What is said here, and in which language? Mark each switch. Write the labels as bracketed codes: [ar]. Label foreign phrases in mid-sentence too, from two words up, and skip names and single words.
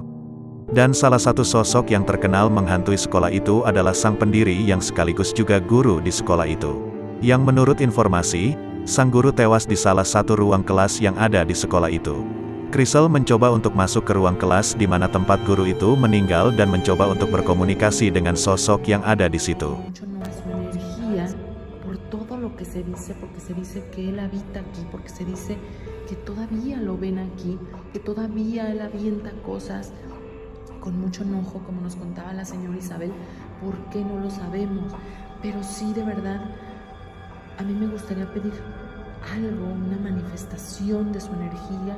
[id] Dan salah satu sosok yang terkenal menghantui sekolah itu adalah sang pendiri yang sekaligus juga guru di sekolah itu. Yang menurut informasi, sang guru tewas di salah satu ruang kelas yang ada di sekolah itu. Crystal mencoba untuk masuk ke ruang kelas di mana tempat guru itu meninggal dan mencoba untuk berkomunikasi dengan sosok yang ada di situ. [es] Con mucho enojo, como nos contaba la señora Isabel, ¿por qué no lo sabemos? Pero sí, de verdad, a mí me gustaría pedir algo, una manifestación de su energía.